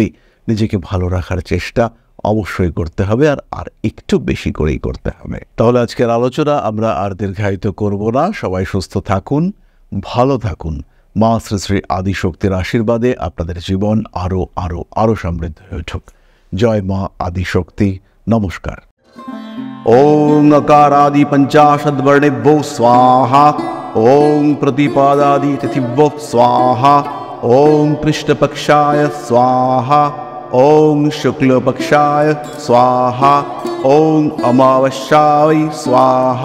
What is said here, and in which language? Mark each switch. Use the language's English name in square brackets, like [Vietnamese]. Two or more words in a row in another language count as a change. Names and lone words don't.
[Bangla] নিজেকে ভালো রাখার চেষ্টা অবশ্যই করতে হবে, আর একটু বেশি করেই করতে হবে। তাহলে আজকের আলোচনা আমরা আর দীর্ঘায়িত করব না। সবাই সুস্থ থাকুন, ভালো থাকুন। মা শ্রী শ্রী আদিশক্তির আশীর্বাদে আপনাদের জীবন আরো আরো আরো সমৃদ্ধ হয়ে উঠুক। জয় মা আদিশক্তি। নমস্কার। [Sanskrit] ওং अकारादि पंचाशद्वर्णेभ्यो स्वाहा। ओं प्रतिपादादि तिथिभ्यो स्वाहा। ओं कृष्णपक्षाय स्वाहा। ओं शुक्लपक्षाय स्वाहा। ओं अमावस्याय स्वाहा।